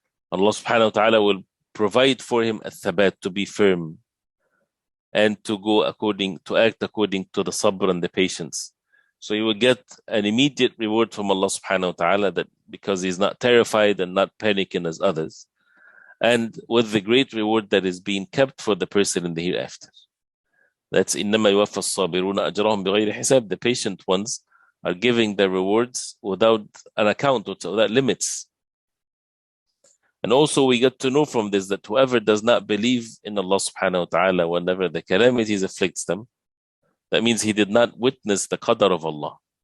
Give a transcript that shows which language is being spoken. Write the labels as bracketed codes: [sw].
[en] Allah subhanahu wa ta'ala will provide for him at-thabat, to be firm and to act according to the sabr and the patience. So he will get an immediate reward from Allah subhanahu wa ta'ala, that because he's not terrified and not panicking as others, and with the great reward that is being kept for the person in the hereafter. That's [ar] إِنَّمَا يُوَفَّى الصَّابِرُونَ أَجْرَهُمْ بِغَيْرِ حِسَابٍ. [en] The patient ones are giving their rewards without an account, without limits. And also we get to know from this that whoever does not believe in Allah subhanahu wa ta'ala whenever the calamities afflicts them, that means he did not witness the qadar of Allah.